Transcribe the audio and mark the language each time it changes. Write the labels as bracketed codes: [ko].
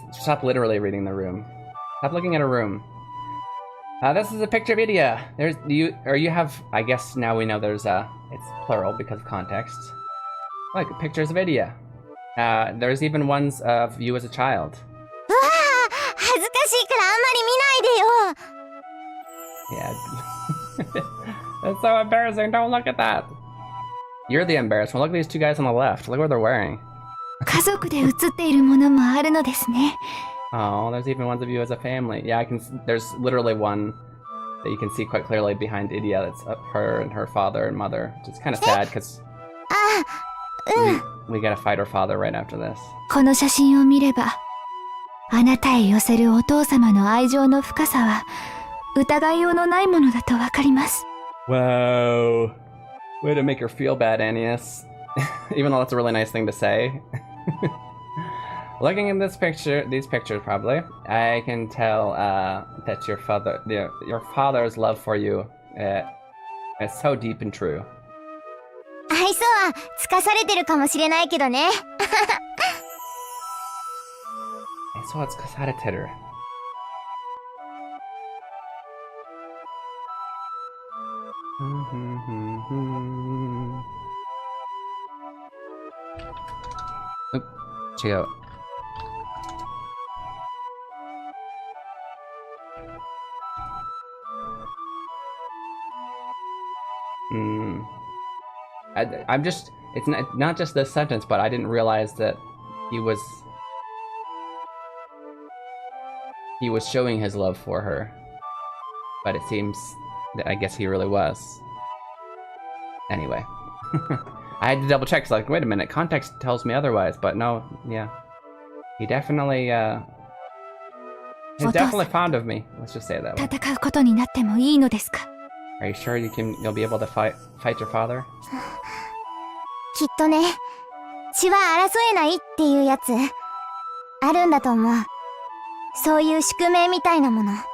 [en] Stop literally reading the room. Stop looking at a room. This is a picture of Idia. You have, I guess now we know it's plural because of context. Look, pictures of Idia. There's even ones of you as a child. [ja] うわあ、恥ずかしいからあんまり見ないでよ。 [en] Yeah. That's so embarrassing. Don't look at that. You're the embarrassed one. Look at these two guys on the left. Look what they're wearing. [ja] 家族で写っているものもあるのですね。 [en] Oh, there's even ones of you as a family. Yeah, there's literally one that you can see quite clearly behind Idia. That's her and her father and mother. Which is kind of sad because we gotta fight her father right after this. [ja] この写真を見れば、あなたへ寄せるお父様の愛情の深さは疑いようのないものだとわかります。 [en] Whoa. Way to make her feel bad, Annius. Even though that's a really nice thing to say. Looking at these pictures probably, I can tell that your father's love for you is so deep and true. [ja] 愛想はつかされてるかもしれないけどね。そうつかされてる。違う。 [en] I'm just, it's not just this sentence, but I didn't realize that he was showing his love for her. But it seems that I guess he really was. Anyway. I had to double check, so like, wait a minute, context tells me otherwise, but no, yeah. He definitely, he's definitely fond of me. Let's just say it that way. [ja] 戦うことになってもいいのですか？ [en] Are you sure you'll be able to fight your father? [ja] きっとね、血は争えないっていうやつ、あるんだと思う。そういう宿命みたいなもの。